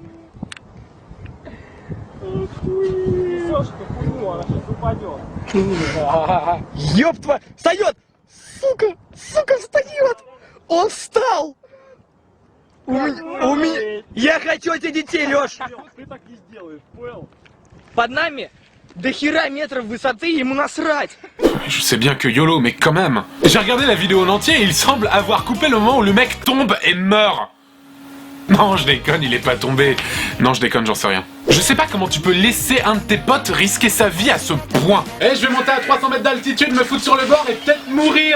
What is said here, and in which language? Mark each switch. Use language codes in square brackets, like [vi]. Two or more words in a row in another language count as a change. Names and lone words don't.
[ru] Сошка, хуйню, она сейчас упадет. Ёб твою! Встает! Сука! Сука, встает! Он встал! У меня... Я хочу этих детей, Лёш! Ты так не сделаешь, понял? Под нами до хера метров высоты, ему насрать! [fr] Je sais bien que YOLO, mais quand même. J'ai regardé la vidéo en entier et il semble avoir coupé le moment où le mec tombe et meurt. Non, je déconne, il est pas tombé. Non, je déconne, j'en sais rien. Je sais pas comment tu peux laisser un de tes potes risquer sa vie à ce point. Eh, je vais monter à 300 mètres d'altitude, me foutre sur le bord et peut-être mourir.